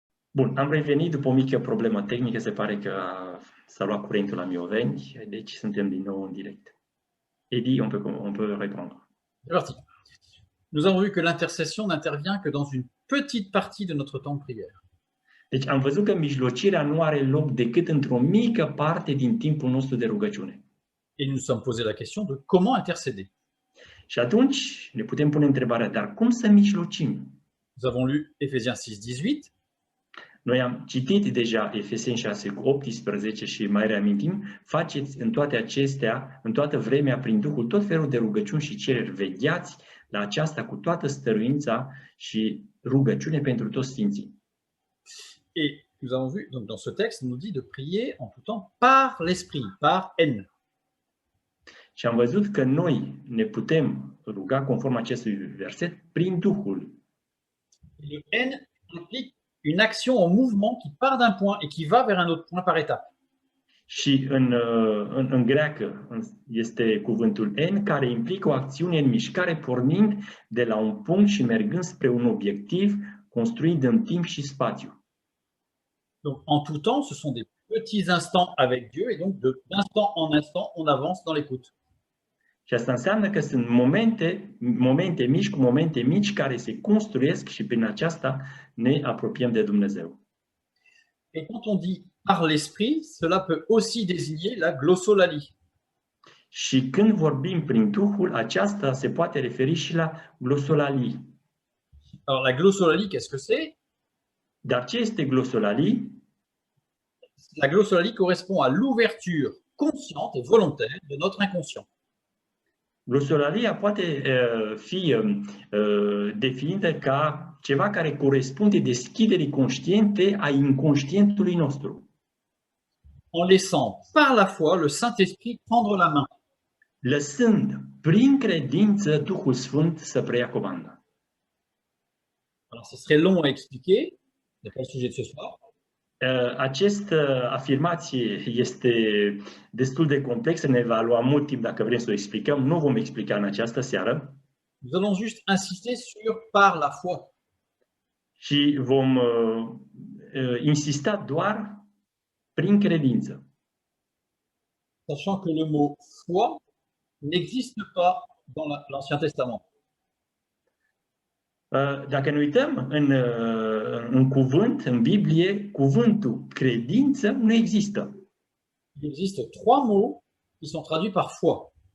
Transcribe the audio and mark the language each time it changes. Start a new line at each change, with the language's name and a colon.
Romanian: Bun, am revenit după o mică problemă tehnică, se pare că s-a luat curentul la Mioveni, deci suntem din nou în direct.
French: Edi, on peut répondre. c'est parti. Nous avons vu que l'intercession n'intervient que dans une petite partie de notre temps de prière.
Romanian: Deci am văzut că mijlocirea nu are loc decât într-o mică parte din timpul nostru de rugăciune.
French: Et nous nous sommes posé la question de comment intercéder.
Romanian: Și atunci ne putem pune întrebarea, dar cum să mijlocim?
French: Nous avons lu Éphésiens 6, 18.
Romanian: Noi am citit deja Efeseni 6:18 și mai reamintim, faceți în toate acestea, în toată vremea, prin Duhul, tot felul de rugăciuni și cereri, vegheați la aceasta cu toată stăruința și rugăciune pentru toți sfinții.
French: Et nous avons vu, donc dans ce texte, il nous dit de prier en tout temps par l'Esprit, par N.
Romanian: Și am văzut că noi ne putem ruga conform acestui verset prin Duhul.
French: Le N implique une action en mouvement qui part d'un point et qui va vers un autre point par étape.
Romanian: Și în greacă este cuvântul N, care implică o acțiune în mișcare pornind de la un punct și mergând spre un obiectiv construit în timp și spațiu.
French: Donc, en tout temps, ce sont des petits instants avec Dieu et donc d'instant en instant, on avance dans l'écoute.
Romanian: Și asta înseamnă că sunt momente mici cu momente mici care se construiesc și prin aceasta ne apropiem de Dumnezeu.
French: Et quand on dit par l'esprit, cela peut aussi désigner la glossolalie.
Romanian: Și când vorbim prin Duhul, aceasta se poate referi și la glosolalie.
French: Alors la glossolalie, qu'est-ce que c'est?
Romanian: Dar ce este glosolalie?
French: La glossolalie correspond à l'ouverture consciente et volontaire de notre inconscient.
Romanian: Glosolalia poate fi definită ca ceva care corespunde deschiderii conștiente a inconștientului nostru.
French: En laissant par la foi le Saint-Esprit prendre la main.
Romanian: Lăsând prin credință Duhul Sfânt să preia comanda.
French: Alors, ce serait long à expliquer, ce n'est pas le sujet de ce soir.
Romanian: Această afirmație este destul de complexă, ne va lua mult timp dacă vrem să o explicăm. Nu vom explica în această seară.
French: Nous allons juste insister sur par la foi.
Romanian: Și vom insista doar prin credință.
French: Sachant que le mot foi n'existe pas dans l'Ancien Testament.
Romanian: Dacă ne uităm în cuvânt, în Biblie, cuvântul credință nu există.
French: Il existe 3 mots qui sont traduits par foi.